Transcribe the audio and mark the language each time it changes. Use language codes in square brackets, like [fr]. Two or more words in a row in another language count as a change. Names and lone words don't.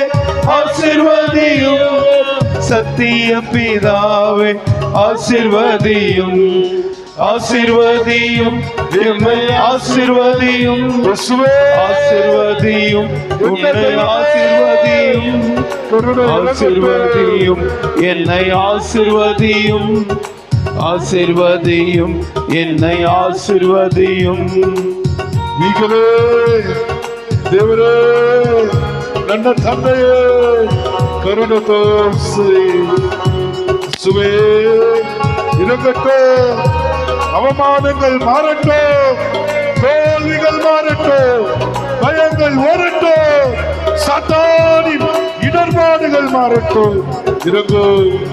[ta] ஆசீர்வதியும், சத்திய பிதாவே ஆசீர்வதியும், ஆசீர்வதியும், எம்மை ஆசீர்வதியும், ஆசீர்வதியும், உன்னை ஆசீர்வதியும், ஆசீர்வதியும், என்னை ஆசீர்வதியும், ஆசீர்வதியும், என்னை ஆசீர்வதியும். [kn] ಈಗಲೇ ದೇವರೇ ನನ್ನ ತಂದೆಯೇ ಕರುಣೆ ತೋರಿಸಿ [ta] சுவே இறங்கட்டும், அவமானங்கள் மாறட்டும், தோல்விகள் மாறட்டும், பயங்கள் ஓரட்டும், சாத்தானின் இடர்பாடுகள் மாறட்டும். இறங்கும்